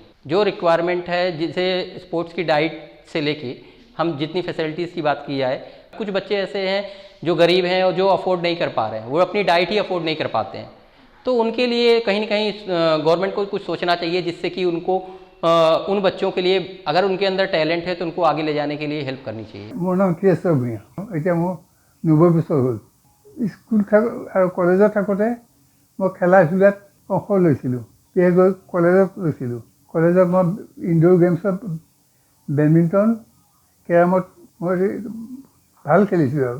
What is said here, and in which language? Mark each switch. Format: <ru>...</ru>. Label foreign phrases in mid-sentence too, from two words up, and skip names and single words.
<hi>जो रिक्वायरमेंट है, जिसे स्पोर्ट्स की डाइट से लेके हम जितनी फैसिलिटीज़ की बात की जाए, कुछ बच्चे ऐसे हैं जो गरीब हैं और जो अफोर्ड नहीं कर पा रहे हैं, वो अपनी डाइट ही अफोर्ड नहीं कर पाते हैं। तो उनके लिए कहीं ना कहीं गवर्नमेंट को कुछ सोचना चाहिए जिससे कि उनको उन बच्चों के लिए अगर उनके अंदर टैलेंट है तो उनको आगे ले जाने के लिए हेल्प करनी चाहिए।</hi> <as>মোৰ নাম केशव भূঞা। এতিয়া মোৰ 90 বছৰ হ'ল। স্কুল আৰু কলেজত থাকোঁতে মই খেলা ধূলাত অংশ লৈছিলোঁ। সেয়ে গৈ কলেজত লৈছিলোঁ। কলেজত মই</as> <en>indoor gamesত</en> <as>বেডমিণ্টন, কেৰমত মই ভাল খেলিছিলোঁ আৰু।</as>